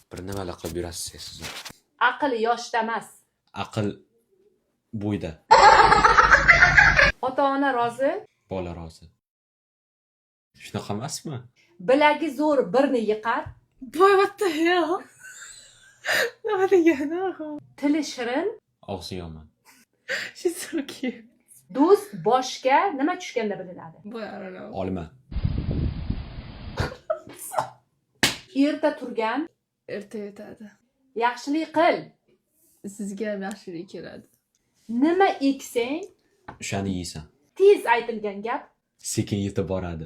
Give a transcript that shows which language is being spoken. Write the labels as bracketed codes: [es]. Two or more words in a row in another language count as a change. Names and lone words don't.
[uz] Bir nimalar qilib yurasiz siz? Aql yoshda emas. Aql bo'yda. Ota-ona rozi, Bola rozi. Shunaqa emasmi? bilagi zo'r birni yiqar, [en] Boy, what the hell? [uz] Nima degani? tili shirin, Og'zi yomon. [en] She's so cute. [uz] do'st boshga nima tushganda bilinadi? [en] Boy, I don't know. [uz] Olma. Erta turgan, Erta yetadi. yaxshilik qil. Sizga ham yaxshilik keladi. Nima eksang, O'shani yeysan. tez aytilgan gap, Sekin yetib boradi.